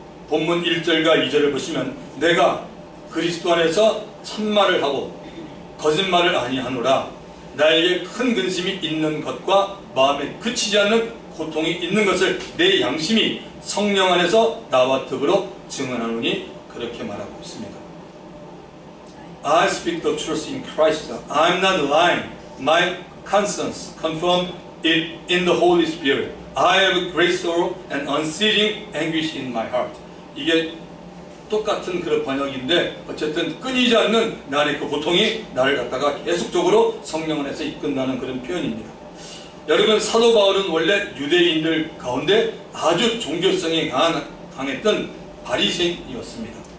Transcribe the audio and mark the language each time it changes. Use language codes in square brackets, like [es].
[ko] 본문 1절과 2절을 보시면 내가 그리스도 안에서 참말을 하고 거짓말을 아니하노라. 나에게 큰 근심이 있는 것과 마음에 그치지 않는 고통이 있는 것을 내 양심이 성령 안에서 나와 더불어 증언하노니 그렇게 말하고 있습니다. [en] I speak the truth in Christ. I am not lying. My conscience confirms it in the Holy Spirit. I have great sorrow and unceasing anguish in my heart. [ko] 이게 똑같은 그런 번역인데 어쨌든 끊이지 않는 나의 그 고통이 나를 갖다가 계속적으로 성령 안에서 이끈다는 그런 표현입니다. 여러분, 사도 바울은 원래 유대인들 가운데 아주 종교성이 강했던 바리새인이었습니다.